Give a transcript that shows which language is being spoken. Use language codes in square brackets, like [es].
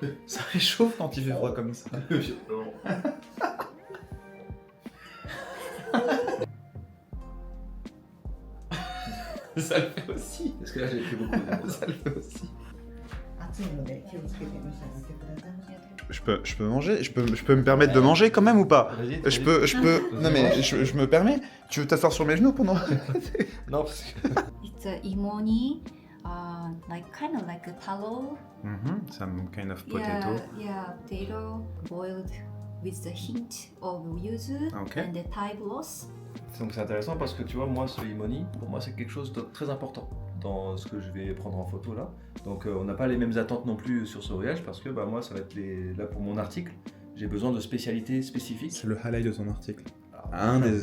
[fr] Ça réchauffe quand il fait froid comme ça. Ça le fait aussi. Parce que là, j'ai fait beaucoup. Ça le fait aussi. [ja] 暑いので気をつけて召し上がってください。 [fr] Je peux manger, je peux me permettre de manger quand même ou pas? Vas-y, Je peux. Non mais je me permets. Tu veux t'asseoir sur mes genoux pendant? Non, parce que. [en] It's a imoni, like kind of like a taro. Some kind of Yeah, potato boiled with the hint of yuzu Okay. and the Thai broth. [fr] Donc c'est intéressant parce que tu vois, moi, ce imoni, pour moi, c'est quelque chose de très important dans ce que je vais prendre en photo là. Donc on n'a pas les mêmes attentes non plus sur ce voyage parce que moi, ça va être là pour mon article, j'ai besoin de spécialités spécifiques. C'est le highlight de ton article. Alors, Un des